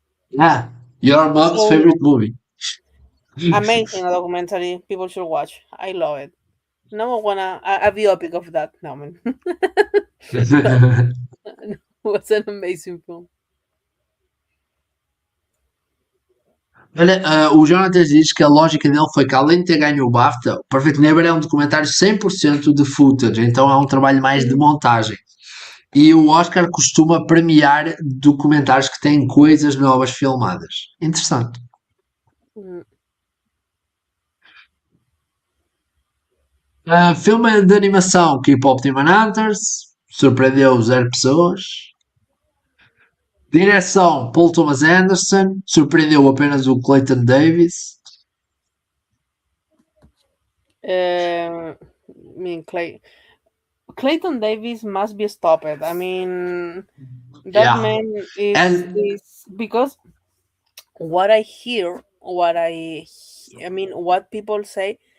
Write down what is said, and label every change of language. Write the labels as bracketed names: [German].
[English] Yeah, your mom's So favorite movie. amazing documentary. People should watch. I love it. Now I wanna a biopic of that. No, man. But it was an amazing film. [Portuguese] Olha, o Jonathan diz que a lógica dele foi que além de ter ganho o BAFTA, o Perfect Neighbor é um documentário 100% de footage, então é um trabalho mais de montagem. E o Oscar costuma premiar documentários que têm coisas novas filmadas. Interessante. Mm. Filme de animação K-Pop Demon Hunters, surpreendeu zero pessoas. Direção Paul Thomas Anderson, surpreendeu apenas o Clayton Davis. [English] I mean, Clayton Davis must be stopped. I mean, that Yeah. man is And is because what I hear, I mean, what people say.